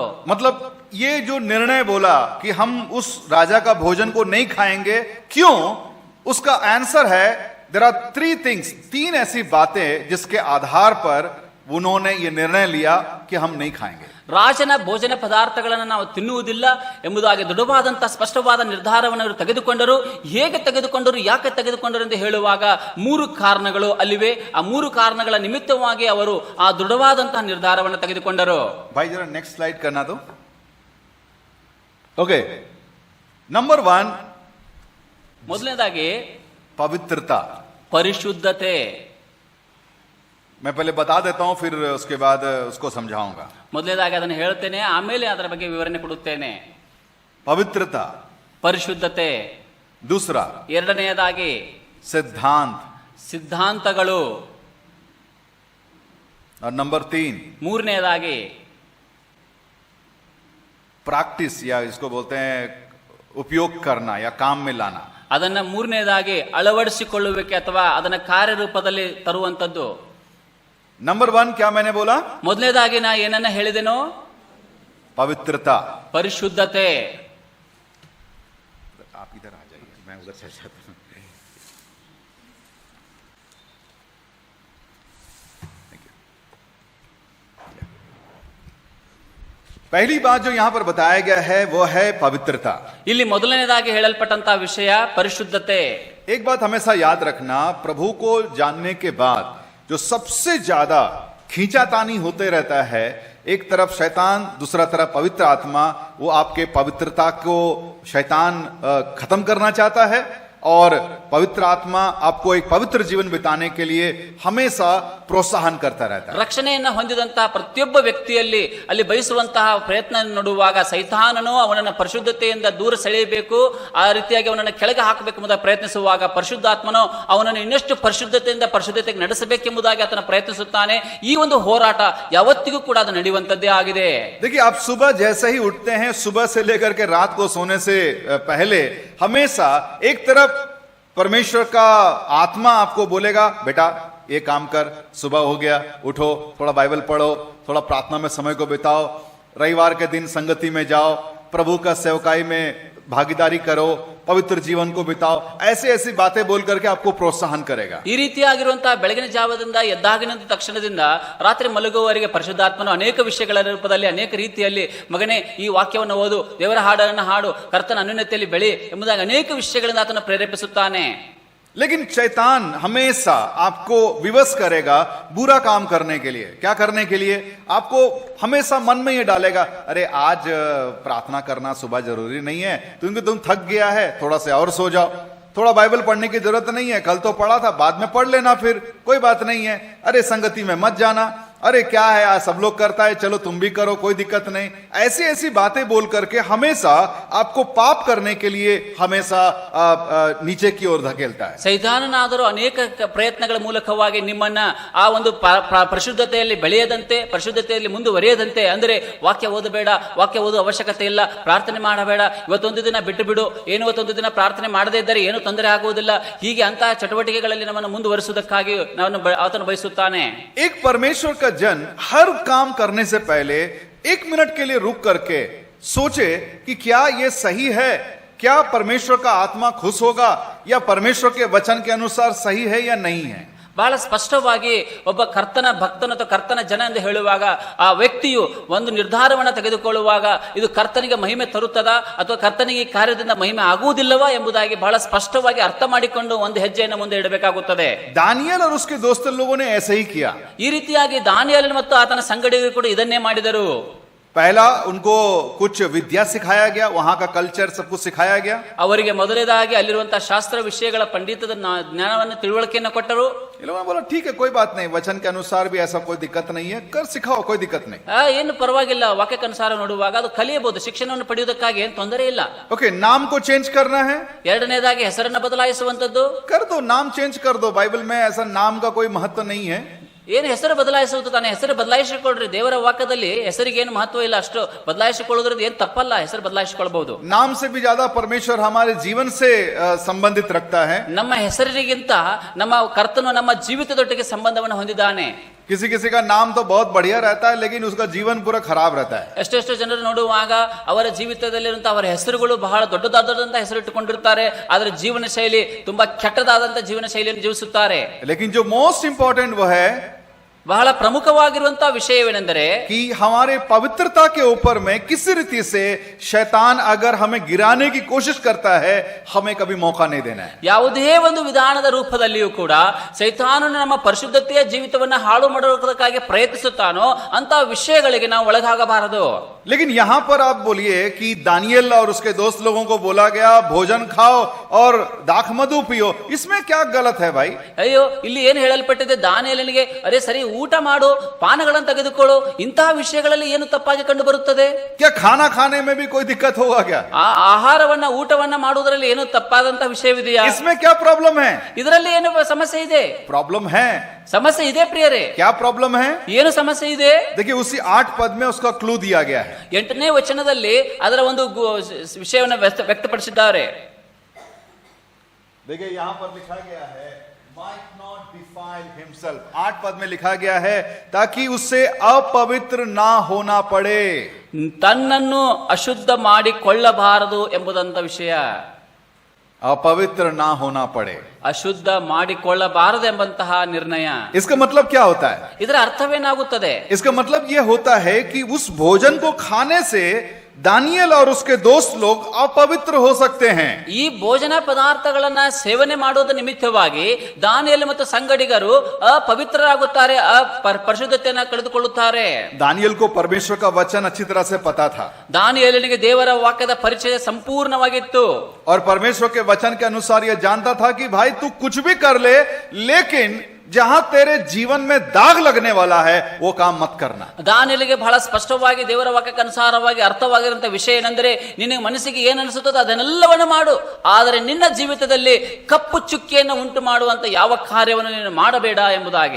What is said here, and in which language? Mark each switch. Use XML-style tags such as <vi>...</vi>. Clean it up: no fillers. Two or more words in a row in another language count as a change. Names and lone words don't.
<hi>मतलब ये जो निर्णय बोला कि हम उस राजा का भोजन को नहीं खाएंगे, क्यों? उसका आंसर है,</hi> <en>there are 3 things,</en> <hi>3 ऐसी बातें जिसके आधार पर उन्होंने ये निर्णय लिया कि हम नहीं खाएंगे।</hi> <kn>ರಾಜನ ಭೋಜನ ಪದಾರ್ಥಗಳನ್ನು ನಾವು ತಿನ್ನುವುದಿಲ್ಲ ಎಂಬುದಾಗಿ ದೃಢವಾದಂತಹ ಸ್ಪಷ್ಟವಾದ ನಿರ್ಧಾರವನ್ನು ಅವರು ತೆಗೆದುಕೊಂಡರು. ಹೇಗೆ ತೆಗೆದುಕೊಂಡರು, ಯಾಕೆ ತೆಗೆದುಕೊಂಡರು ಎಂದು ಹೇಳುವಾಗ 3 ಕಾರಣಗಳು ಅಲ್ಲಿವೆ. ಆ 3 ಕಾರಣಗಳ ನಿಮಿತ್ತವಾಗಿ ಅವರು ಆ ದೃಢವಾದಂತಹ ನಿರ್ಧಾರವನ್ನು ತೆಗೆದುಕೊಂಡರು.</kn> <hi>भाई जरा</hi> <en>next slide</en> <hi>करना दो. ओके, नंबर 1</hi> <kn>ಮೊದಲನೇದಾಗಿ</kn> <hi>पवित्रता.</hi> <kn>ಪರಿಶುದ್ಧತೆ.</kn> <hi>मैं पहले बता देता हूं, फिर उसके बाद उसको समझाऊंगा.</hi> <kn>ಮೊದಲನೇದಾಗಿ ಅದನ್ನು ಹೇಳ್ತೇನೆ, ಆಮೇಲೆ ಅದರ ಬಗ್ಗೆ ವಿವರಣೆ ಕೊಡುತ್ತೇನೆ.</kn> <hi>पवित्रता,</hi> <kn>ಪರಿಶುದ್ಧತೆ.</kn> <hi>दूसरा</hi> <kn>ಎರಡನೆಯದಾಗಿ</kn> <hi>सिद्धांत,</hi> <kn>ಸಿದ್ಧಾಂತಗಳು.</kn> <hi>और नंबर 3</hi> <kn>ಮೂರನೆಯದಾಗಿ</kn> <hi>प्रैक्टिस, या इसको बोलते हैं उपयोग करना या काम में लाना.</hi> <kn>ಅದನ್ನ ಮೂರನೆಯದಾಗಿ ಅಳವಡಿಸಿಕೊಳ್ಳುವಿಕೆ ಅಥವಾ ಅದನ್ನ ಕಾರ್ಯರೂಪದಲ್ಲಿ ತರುವಂತದ್ದು.</kn> <hi>नंबर 1 क्या मैंने बोला?</hi> <kn>ಮೊದಲನೇದಾಗಿ ನಾ ಏನನ್ನ ಹೇಳಿದೆನೋ?</kn> <hi>पवित्रता.</hi> <kn>ಪರಿಶುದ್ಧತೆ.</kn> <hi>आप इधर आ जाइए, मैं उधर चल जाता हूं. पहली बात जो यहां पर बताया गया है वो है पवित्रता.</hi> <kn>ಇಲ್ಲಿ ಮೊದಲನೇದಾಗಿ ಹೇಳಲ್ಪಟ್ಟಂತಹ ವಿಷಯ ಪರಿಶುದ್ಧತೆ.</kn> <hi>एक बात हमेशा याद रखना, प्रभु को जानने के बाद जो सबसे ज्यादा खींचातानी होते रहता है, एक तरफ शैतान, दूसरा तरफ पवित्र आत्मा, वो आपके पवित्रता को शैतान खत्म करना चाहता है और पवित्र आत्मा आपको एक पवित्र जीवन बिताने के लिए हमेशा प्रोत्साहन करता रहता है.</hi> <kn>ರಕ್ಷಣೆಯನ್ನು ಹೊಂದಿದಂತಹ ಪ್ರತಿಯೊಬ್ಬ ವ್ಯಕ್ತಿಯಲ್ಲಿ ಅಲ್ಲಿ ಬಯಸುವಂತಹ ಪ್ರಯತ್ನ ನೋಡುವಾಗ ಸೈತಾನನು ಅವನನ್ನು ಪರಿಶುದ್ಧತೆಯಿಂದ ದೂರ ಸೆಳೆಯಬೇಕು, ಆ ರೀತಿಯಾಗಿ ಅವನನ್ನು ಕೆಳಗೆ ಹಾಕಬೇಕೆಂಬುದ ಪ್ರಯತ್ನಿಸುವಾಗ ಪರಿಶುದ್ಧಾತ್ಮನು ಅವನನ್ನು ಇನ್ನಷ್ಟು ಪರಿಶುದ್ಧತೆಗೆ ನಡೆಸಬೇಕೆಂಬುದಾಗಿ ಆತನ ಪ್ರಯತ್ನಿಸುತ್ತಾನೆ. ಈ ಒಂದು ಹೋರಾಟ ಯಾವತ್ತಿಗೂ ಕೂಡ ಅದು ನಡೆಯುವಂತದ್ದೇ ಆಗಿದೆ.</kn> <hi>देखिए, आप सुबह जैसे ही उठते हैं, सुबह से लेकर के रात को सोने से पहले हमेशा एक तरफ परमेश्वर का आत्मा आपको बोलेगा, बेटा ये काम कर, सुबह हो गया, उठो, थोड़ा बाइबल पढ़ो, थोड़ा प्रार्थना में समय को बिताओ, रविवार के दिन संगति में जाओ, प्रभु का सेवकाई में भागीदारी करो, पवित्र जीवन को बिताओ. ऐसी ऐसी बातें बोल करके आपको प्रोत्साहन करेगा.</hi> <kn>ಈ ರೀತಿಯಾಗಿರುವಂತಹ ಬೆಳಗಿನ ಜಾವದಿಂದ ಎದ್ದಾಗಿನ ತಕ್ಷಣದಿಂದ ರಾತ್ರಿ ಮಲಗುವವರೆಗೆ ಪರಿಶುದ್ಧಾತ್ಮನು ಅನೇಕ ವಿಷಯಗಳ ರೂಪದಲ್ಲಿ ಅನೇಕ ರೀತಿಯಲ್ಲಿ, ಮಗನೇ ಈ ವಾಕ್ಯವನ್ನು ಓದು, ದೇವರ ಹಾಡನ್ನು ಹಾಡು, ಕರ್ತನ ಅನ್ಯೋನ್ಯತೆಯಲ್ಲಿ ಬೆಳಿ ಎಂಬುದಾಗಿ ಅನೇಕ ವಿಷಯಗಳಿಂದ ಆತನು ಪ್ರೇರೇಪಿಸುತ್ತಾನೆ.</kn> <hi>लेकिन शैतान हमेशा आपको विवश करेगा बुरा काम करने के लिए. क्या करने के लिए? आपको हमेशा मन में ये डालेगा, अरे आज प्रार्थना करना सुबह जरूरी नहीं है, क्योंकि तुम थक गया है, थोड़ा से और सो जाओ, थोड़ा बाइबल पढ़ने की जरूरत नहीं है, कल तो पढ़ा था, बाद में पढ़ लेना, फिर कोई बात नहीं है, अरे संगति में मत जाना, अरे क्या है आज सब लोग करता है, चलो तुम भी करो, कोई दिक्कत नहीं. ऐसी ऐसी बातें बोल करके हमेशा आपको पाप करने के लिए हमेशा नीचे की ओर धकेलता है.</hi> <kn>ಸೈತಾನನಾದರೂ ಅನೇಕ ಪ್ರಯತ್ನಗಳ ಮೂಲಕವಾಗಿ ನಿಮ್ಮನ್ನ ಆ ಒಂದು ಪರಿಶುದ್ಧತೆಯಲ್ಲಿ ಬೆಳೆಯದಂತೆ, ಪರಿಶುದ್ಧತೆಯಲ್ಲಿ ಮುಂದುವರಿಯದಂತೆ, ಅಂದರೆ ವಾಕ್ಯ ಓದಬೇಡ, ವಾಕ್ಯ ಓದುವ ಅವಶ್ಯಕತೆ ಇಲ್ಲ, ಪ್ರಾರ್ಥನೆ ಮಾಡಬೇಡ, ಇವತ್ತೊಂದು ದಿನ ಬಿಟ್ಟು ಬಿಡು, ಏನು ಇವತ್ತೊಂದು ದಿನ ಪ್ರಾರ್ಥನೆ ಮಾಡದೇ ಇದ್ದರೆ ಏನು ತೊಂದರೆ ಆಗುವುದಿಲ್ಲ, ಹೀಗೆ ಅಂತಹ ಚಟುವಟಿಕೆಗಳಲ್ಲಿ ನಮ್ಮನ್ನು ಮುಂದುವರಿಸುವುದಕ್ಕಾಗಿ ಆತನು ಬಯಸುತ್ತಾನೆ.</kn> <hi>एक परमेश्वर का जन हर काम करने से पहले 1 मिनट के लिए रुक करके सोचे कि क्या ये सही है, क्या परमेश्वर का आत्मा खुश होगा, या परमेश्वर के वचन के अनुसार सही है या नहीं है.</hi> <kn>ಬಹಳ ಸ್ಪಷ್ಟವಾಗಿ ಒಬ್ಬ ಕರ್ತನ ಭಕ್ತನ ಅಥವಾ ಕರ್ತನ ಜನ ಎಂದು ಹೇಳುವಾಗ ಆ ವ್ಯಕ್ತಿಯು ಒಂದು ನಿರ್ಧಾರವನ್ನು ತೆಗೆದುಕೊಳ್ಳುವಾಗ ಇದು ಕರ್ತನಿಗೆ ಮಹಿಮೆ ತರುತ್ತದಾ ಅಥವಾ ಕರ್ತನಿಗೆ ಈ ಕಾರ್ಯದಿಂದ ಮಹಿಮೆ ಆಗುವುದಿಲ್ಲವಾ ಎಂಬುದಾಗಿ ಬಹಳ ಸ್ಪಷ್ಟವಾಗಿ ಅರ್ಥ ಮಾಡಿಕೊಂಡು ಒಂದು ಹೆಜ್ಜೆಯನ್ನು ಮುಂದೆ ಇಡಬೇಕಾಗುತ್ತದೆ.</kn> <hi>दानियल और उसके दोस्त लोगों ने ऐसा ही किया.</hi> <kn>ಈ ರೀತಿಯಾಗಿ ದಾನಿಯೇಲನು ಮತ್ತು ಆತನ ಸಂಗಡಿಗರು ಕೂಡ ಇದನ್ನೇ ಮಾಡಿದರು.</kn> <hi>पहला उनको कुछ विद्या सिखाया गया, वहां का कल्चर सब कुछ सिखाया गया.</hi> <kn>ಅವರಿಗೆ ಮೊದಲನೇದಾಗಿ ಅಲ್ಲಿರುವಂತಹ ಶಾಸ್ತ್ರ ವಿಷಯಗಳ ಪಂಡಿತದ ಜ್ಞಾನವನ್ನು ತಿಳುವಳಿಕೆಯನ್ನು ಕೊಟ್ಟರು.</kn> <hi>ये लोगों ने बोला ठीक है, कोई बात नहीं, वचन के अनुसार भी ऐसा कोई दिक्कत नहीं है, कर सिखाओ, कोई दिक्कत नहीं.</hi> <kn>ಏನು ಪರವಾಗಿಲ್ಲ, ವಾಕ್ಯಕ್ಕನುಸಾರ ನೋಡುವಾಗ ಅದು ಕಲಿಯಬಹುದು, ಶಿಕ್ಷಣವನ್ನು ಪಡೆಯುವುದಕ್ಕಾಗಿ ಏನು ತೊಂದರೆ ಇಲ್ಲ.</kn> <hi>ओके, नाम को चेंज करना है,</hi> <kn>ಎರಡನೇದಾಗಿ ಹೆಸರನ್ನು ಬದಲಾಯಿಸುವಂತದ್ದು,</kn> <hi>कर दो, नाम चेंज कर दो. बाइबल में ऐसा नाम का कोई महत्व नहीं है.</hi> <kn>ಏನು ಹೆಸರು ಬದಲಾಯಿಸುವುದು, ತಾನೆ ಹೆಸರು ಬದಲಾಯಿಸಿಕೊಳ್ಳ್ರಿ, ದೇವರ ವಾಕ್ಯದಲ್ಲಿ ಹೆಸರಿಗೆ ಏನು ಮಹತ್ವ ಇಲ್ಲ, ಅಷ್ಟು ಬದಲಾಯಿಸಿಕೊಳ್ಳೋದ್ರಿಂದ ಏನು ತಪ್ಪಲ್ಲ, ಹೆಸರು ಬದಲಾಯಿಸಿಕೊಳ್ಳಬಹುದು.</kn> <hi>नाम से भी ज्यादा परमेश्वर हमारे जीवन से संबंधित रखता है.</hi> <kn>ನಮ್ಮ ಹೆಸರಿಗಿಂತ ನಮ್ಮ ಕರ್ತನು ನಮ್ಮ ಜೀವಿತದೊಟ್ಟಿಗೆ ಸಂಬಂಧವನ್ನು ಹೊಂದಿದ್ದಾನೆ.</kn> <hi>किसी किसी का नाम तो बहुत बढ़िया रहता है, लेकिन उसका जीवन पूरा खराब रहता है.</hi> <kn>ಎಷ್ಟೆಷ್ಟು ಜನರು ನೋಡುವಾಗ ಅವರ ಜೀವಿತದಲ್ಲಿರುವಂತಹ ಅವರ ಹೆಸರುಗಳು ಬಹಳ ದೊಡ್ಡದಾದಂತಹ ಹೆಸರು ಇಟ್ಟುಕೊಂಡಿರ್ತಾರೆ, ಆದರೆ ಜೀವನ ಶೈಲಿ ತುಂಬಾ ಕೆಟ್ಟದಾದಂತಹ ಜೀವನ ಶೈಲಿಯನ್ನು ಜೀವಿಸುತ್ತಾರೆ.</kn> <hi>लेकिन जो</hi> <en>most important</en> <hi>वो है</hi> <kn>ಬಹಳ ಪ್ರಮುಖವಾಗಿರುವಂತಹ ವಿಷಯವೇನೆಂದರೆ</kn> <hi>कि हमारे पवित्रता के ऊपर में किसी रीति से शैतान अगर हमें गिराने की कोशिश करता है, हमें कभी मौका नहीं देना है।</hi> <kn>ಯಾವುದೇ ಒಂದು ವಿಧಾನದ ರೂಪದಲ್ಲಿಯೂ ಕೂಡ ಸೈತಾನನು ನಮ್ಮ ಪರಿಶುದ್ಧತೆಯ ಜೀವಿತವನ್ನ ಹಾಳು ಮಾಡುವುದಕ್ಕಾಗಿ ಪ್ರಯತ್ನಿಸುತ್ತಾನೋ ಅಂತ ವಿಷಯಗಳಿಗೆ ನಾವು ಒಳಗಾಗಬಾರದು.</kn> <hi>लेकिन यहां पर आप बोलिए कि दानियल और उसके दोस्त लोगों को बोला गया भोजन खाओ और दाख मधु पियो, इसमें क्या गलत है भाई?</hi> <kn>ಅಯ್ಯೋ, ಇಲ್ಲಿ ಏನು ಹೇಳಲ್ಪಟ್ಟಿದೆ? ದಾನಿಯೇಲನಿಗೆ ಅರೆ ಸರಿ, ಊಟ ಮಾಡು, ಪಾನಗಳನ್ನು ತೆಗೆದುಕೊಳ್ಳು, ಇಂತಹ ವಿಷಯಗಳಲ್ಲಿ ಏನು ತಪ್ಪಾಗಿ ಕಂಡು ಬರುತ್ತದೆ?</kn> <hi>क्या खाना खाने में भी कोई दिक्कत होगा क्या?</hi> <kn>ಆ ಆಹಾರವನ್ನ ಊಟವನ್ನ ಮಾಡುವುದರಲ್ಲಿ ಏನು ತಪ್ಪಾದಂತ ವಿಷಯವಿದೆಯಾ?</kn> <hi>इसमें क्या प्रॉब्लम है?</hi> <kn>ಇದರಲ್ಲಿ ಏನು ಸಮಸ್ಯೆ ಇದೆ?</kn> <hi>प्रॉब्लम है।</hi> <kn>ಸಮಸ್ಯೆ ಇದೆ ಪ್ರಿಯರೇ.</kn> <hi>क्या प्रॉब्लम है?</hi> <kn>ಏನು ಸಮಸ್ಯೆ ಇದೆ?</kn> <hi>देखिए उसी 8 पद में उसका क्लू दिया गया है।</hi> <kn>8ನೇ ವಚನದಲ್ಲಿ ಅದರ ಒಂದು ವಿಷಯವನ್ನು ವ್ಯಕ್ತಪಡಿಸಿದ್ದಾರೆ.</kn> <hi>देखिए यहां पर लिखा गया है</hi> <en>might not defile himself।</en> <hi>8 पद में लिखा गया है ताकि उससे अपवित्र ना होना पड़े।</hi> <kn>ತನ್ನನ್ನು ಅಶುದ್ಧ ಮಾಡಿಕೊಳ್ಳಬಾರದು ಎಂಬುದಂತ ವಿಷಯ.</kn> <hi>अपवित्र ना होना पड़े,</hi> <kn>ಅಶುದ್ಧ ಮಾಡಿಕೊಳ್ಳಬಾರದು ಎಂಬಂತಹ ನಿರ್ಣಯ.</kn> <hi>इसका मतलब क्या होता है?</hi> <kn>ಇದರ ಅರ್ಥವೇನಾಗುತ್ತದೆ?</kn> <hi>इसका मतलब यह होता है कि उस भोजन को खाने से दानियल और उसके दोस्त लोग अपवित्र हो सकते हैं।</hi> <kn>ಈ ಭೋಜನ ಪದಾರ್ಥಗಳನ್ನ ಸೇವನೆ ಮಾಡುವುದರ ನಿಮಿತ್ತವಾಗಿ ದಾನಿಯೇಲ ಮತ್ತು ಸಂಗಡಿಗರು ಅಪವಿತ್ರರಾಗುತ್ತಾರೆ, ಪರಿಶುದ್ಧತೆಯನ್ನು ಕಳೆದುಕೊಳ್ಳುತ್ತಾರೆ.</kn> <hi>दानियल को परमेश्वर का वचन अच्छी तरह से पता था</hi> <kn>ದಾನಿಯೇಲನಿಗೆ ದೇವರ ವಾಕ್ಯದ ಪರಿಚಯ ಸಂಪೂರ್ಣವಾಗಿತ್ತು.</kn> <hi>और परमेश्वर के वचन के अनुसार यह जानता था कि भाई तू कुछ भी कर ले, लेकिन जहां तेरे जीवन में दाग लगने वाला है वो काम मत करना।</hi> <kn>ದಾನಿಯೇಲನಿಗೆ ಬಹಳ ಸ್ಪಷ್ಟವಾಗಿ ದೇವರ ವಾಕ್ಯಕ್ಕೆ ಅನುಸಾರವಾಗಿ ಅರ್ಥವಾಗಿರುವಂತಹ ವಿಷಯ ಏನೆಂದರೆ, ನಿನಗೆ ಮನಸ್ಸಿಗೆ ಏನು ಅನಿಸುತ್ತದೋ ಅದನ್ನೆಲ್ಲವನ್ನು ಮಾಡು, ಆದರೆ ನಿನ್ನ ಜೀವಿತದಲ್ಲಿ ಕಪ್ಪು ಚುಕ್ಕಿಯನ್ನು ಉಂಟು ಮಾಡುವಂತ ಯಾವ ಕಾರ್ಯವನ್ನು ನೀನು ಮಾಡಬೇಡ ಎಂಬುದಾಗಿ.</kn>